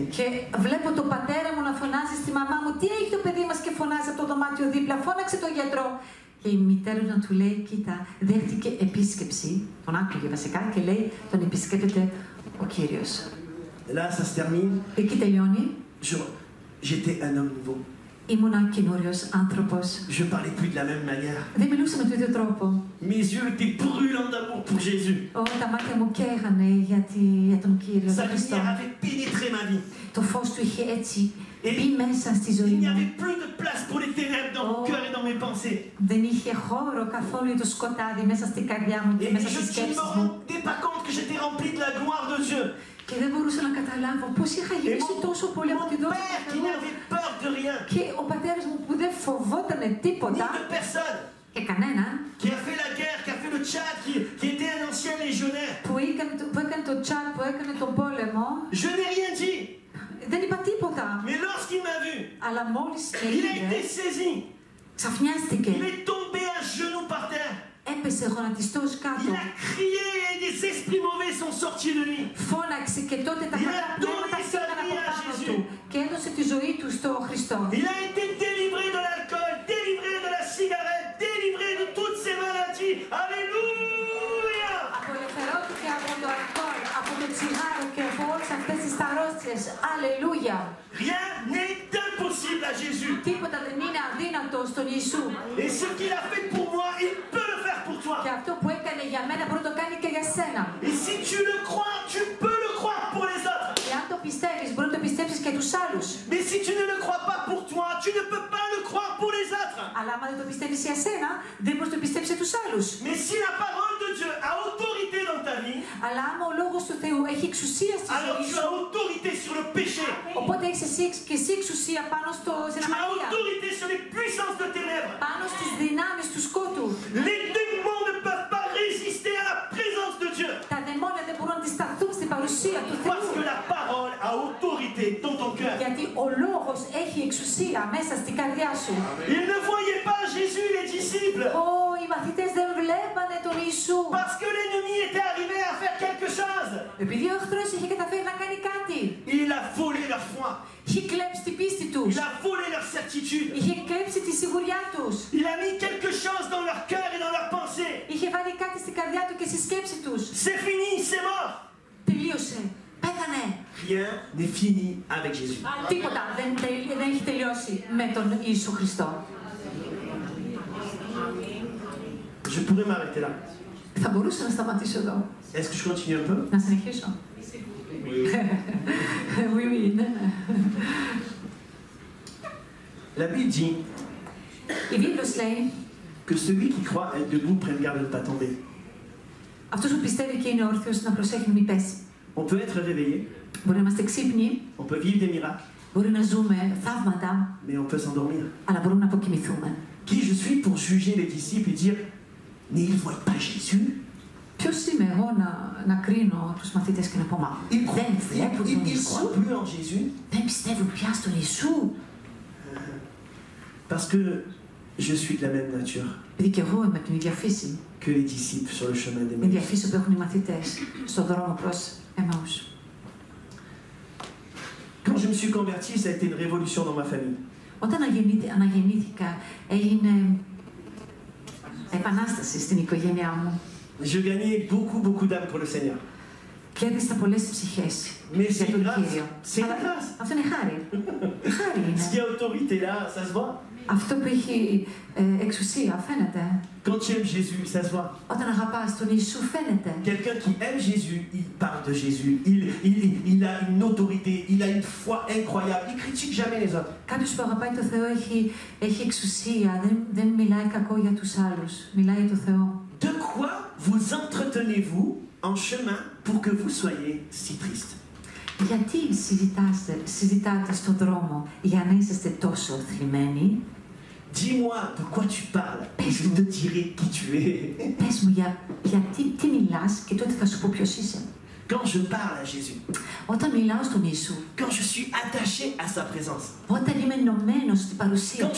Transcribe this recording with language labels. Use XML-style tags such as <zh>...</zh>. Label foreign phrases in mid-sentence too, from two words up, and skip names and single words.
<el>Και βλέπω τον πατέρα μου να φωνάζει στη μαμά μου, τι έχει το παιδί μας και φωνάζει από το δωμάτιο δίπλα, φώναξε τον γιατρό. Και η μητέρα να του λέει, κοίτα, δέχτηκε επίσκεψη, τον άκουγε βασικά και λέει, τον επισκέπτεται ο Κύριος.</el> <fr>Là, ça se termine.</fr> <el>Εκεί τελειώνει.</el> <fr>J'étais un homme nouveau.</fr> <el>Ήμουνα καινούριος άνθρωπος.</el> <fr>Je parlais plus de la même manière.</fr> <el>Δεν μιλούσα με τον ίδιο τρόπο.</el> <fr>Mes yeux étaient brûlants d'amour pour Jésus.</fr> <el>Τα μάτια μου καίγανε για τον Κύριο,</el> <fr>Sa</fr> <el>τον Χριστό.</el> <fr>lumière avait pénétré ma vie.</fr> <el>Το φως του είχε έτσι μπει μέσα στη ζωή</el> <fr>Il n'y</fr> <el>μου.</el> <fr>avait plus de place pour les ténèbres dans mon cœur et dans mes pensées.</fr> <el>Δεν είχε χώρο καθόλου για το σκοτάδι μέσα στην καρδιά μου και</el> <fr>Et</fr> <el>μέσα</el> <fr>je</fr> <el>στις</el> <fr>ne me</fr> <el>σκέψεις μου.</el> <fr>rendais pas compte que j'étais rempli de la gloire de Dieu.</fr> <el>Και δεν μπορούσα να καταλάβω πώς είχα γεμίσει τόσο πολύ από</el> <fr>Mon</fr> <el>τη δόξα</el> <fr>père</fr> <el>του</el> <fr>qui</fr> <el>Θεού.</el> <fr>n'avait peur de rien,</fr> <el>Και ο πατέρας μου που δεν φοβόταν τίποτα</el> <fr>ni de personne,</fr> <el>και Και κανέναν</el> <fr>qui a fait la guerre, qui a fait le Tchad, qui était un ancien légionnaire.</fr> <el>που έκανε το Τσάτ, που έκανε τον πόλεμο,</el> <fr>Je n'ai rien dit.</fr> <el>δεν είπα τίποτα.</el> <fr>Mais lorsqu'il m'a vu,</fr> <el>Αλλά mόλις με</el> <fr>il a été</fr> <el>είδε,</el> <fr>saisi.</fr> <el>ξαφνιάστηκε.</el> <fr>Il est tombé à genoux par terre.</fr> <el>Έπεσε γονατιστός κάτω.</el> <fr>Il a crié et des esprits mauvais sont sortis de lui.</fr> <el>Φώναξε και τότε τα κακά πνεύματα φύγαν από πάνω του και έδωσε τη ζωή του στο Χριστό.</el> <fr>Il a été délivré de l'alcool, délivré de la cigarette, délivré de toutes ces maladies. Alléluia!</fr> <el>Απολευθερώθηκε από το αλκοόλ, από το τσιγάρο και από όλες αυτές τις αρρώστιες. Αλληλούια!</el> <fr>Rien n'est impossible à Jésus.</fr> <el>Τίποτα δεν είναι αδύνατο στον Ιησού.</el> <fr>Et ce qu'il a fait pour moi, il peut le faire pour toi.</fr> <el>Και αυτό που έκανε για μένα μπορεί να το κάνει και για σένα.</el> <fr>Et si tu le crois, tu peux le croire pour les autres.</fr> <el>Εάν το πιστεύεις, μπορεί να το πιστέψεις και τους άλλους.</el> <fr>Mais si tu ne le crois pas pour toi, tu ne peux pas le croire pour les autres.</fr> <el>Αλλά άμα δεν το πιστεύεις για σένα, δεν μπορείς να το πιστέψεις για τους άλλους.</el> <fr>Mais si la parole de Dieu a autorité dans ta vie,</fr> <el>Αλλά άμα ο λόγος του Θεού έχει εξουσία στη</el> <fr>alors</fr> <el>ζωή</el> <fr>tu</fr> <el>σου,</el> <fr>as autorité sur le péché.</fr> <el>οπότε έχεις και εσύ εξουσία πάνω στην</el> <fr>Tu as</fr> <el>αμαρτία,</el> <fr>autorité sur les puissances de ténèbres.</fr> <el>πάνω στις δυνάμεις του σκότου.</el> <fr>Les démons ne peuvent pas résister à la présence de Dieu.</fr> <el>Τα δαιμόνια δεν μπορούν να αντισταθούν στην παρουσία του</el> <fr>Parce</fr> <el>Θεού.</el> <fr>que la parole a autorité dans ton cœur.</fr> <el>Γιατί ο λόγος έχει εξουσία μέσα στην καρδιά σου.</el> <fr>Ils ne voyaient pas Jésus, les disciples,</fr> <el>Οι μαθητές δεν βλέπανε τον Ιησού.</el> <fr>parce que l'ennemi était arrivé à faire quelque chose.</fr> <el>Επειδή ο εχθρός είχε καταφέρει να κάνει κάτι.</el> <fr>Il a volé leur foi.</fr> <el>Είχε κλέψει την πίστη τους.</el> <fr>Il a volé leur certitude.</fr> <el>Είχε κλέψει τη σιγουριά τους.</el> <fr>Il a mis quelque chose dans leur cœur et dans leur pensée.</fr> <el>Είχε βάλει κάτι στην καρδιά του και στη σκέψη τους.</el> <fr>C'est fini, c'est mort.</fr> <el>Τελείωσε. Πέθανε.</el> <fr>Rien n'est fini avec Jésus.</fr> <el>Τίποτα δεν έχει τελειώσει με τον Ιησού Χριστό.</el> <fr>Je pourrais m'arrêter là.</fr> <el>Θα μπορούσα να σταματήσω εδώ.</el> <fr>Est-ce que je continue un peu?</fr> <el>Να συνεχίσω.</el> <fr>Oui, oui, ναι. La Bible dit</fr> <el>Η Βίβλος λέει,</el> <fr>que celui qui croit être debout prenne garde de ne pas tomber.</fr> <el>αυτός που πιστεύει και είναι όρθιος να προσέχει να μην πέσει.</el> <fr>On peut être réveillé,</fr> <el>Μπορεί να είμαστε ξύπνοι,</el> <fr>on peut vivre des miracles,</fr> <el>μπορεί να ζούμε θαύματα,</el> <fr>mais on peut s'endormir.</fr> <el>αλλά μπορούμε να αποκοιμηθούμε.</el> <fr>Qui je suis pour juger les disciples et dire mais ils ne voient pas Jésus?</fr> <el>Ποιος είμαι εγώ να κρίνω τους μαθητές και να πω μα</el> <fr>Ils</fr> <el>δεν βλέπουν τον</el> <fr>ne</fr> <el>Ιησού,</el> <fr>croient plus en Jésus</fr> <el>δεν πιστεύουν πια στον Ιησού.</el> <fr>parce que je suis de la même nature</fr> <el>Επειδή και εγώ είμαι από την ίδια φύση,</el> <fr>que les disciples sur le chemin</fr> <el>την ίδια</el> <fr>d'Emmaüs.</fr> <el>φύση που έχουν οι μαθητές στον δρόμο προς Εμαούς.</el> <fr>Quand je me suis converti, ça a été une révolution dans ma famille.</fr> <el>Όταν αναγεννήθηκα, έγινε επανάσταση στην οικογένειά μου.</el> <fr>Je gagnais beaucoup d'âmes pour le Seigneur.</fr> <el>Κέρδισα πολλές ψυχές</el> <fr>Mais</fr> <el>για</el> <fr>c'est</fr> <el>τον</el> <fr>grâce.</fr> <el>Κύριο.</el> <fr>C'est</fr> <el>Αλλά</el> <fr>grâce.</fr> <el>αυτό είναι χάρη. Χάρη</el> <fr>Ce qui</fr> <el>είναι.</el> <fr>a autorité là, ça se voit.</fr> <el>Αυτό που έχει εξουσία φαίνεται.</el> <fr>Quand tu aimes Jésus, ça se voit. Όταν αγαπάς τον Ιησού φαίνεται. Quelqu'un qui aime Jésus, il parle de Jésus. Il a une autorité, il a une foi incroyable. Il critique jamais les autres.</fr> <el>Κάποιος που αγαπάει τον Θεό έχει εξουσία. Δεν μιλάει κακό για τους άλλους. Μιλάει για τον Θεό.</el> <fr>De quoi vous entretenez-vous en chemin pour que vous soyez si triste?</fr> <el>Γιατί συζητάτε στον δρόμο για να είσαστε τόσο θλιμμένοι?</el> <fr>Dis-moi de quoi tu parles et je te dirai qui tu es.</fr> <el>Πες μου τι μιλάς και τότε θα σου πω ποιος είσαι.</el> <fr>Quand je parle à Jésus,</fr> <el>Όταν μιλάω στον Ιησού,</el> <fr>quand je suis attaché à sa présence,</fr> <el>όταν είμαι ενωμένος στην παρουσία</el> <fr>quand je</fr>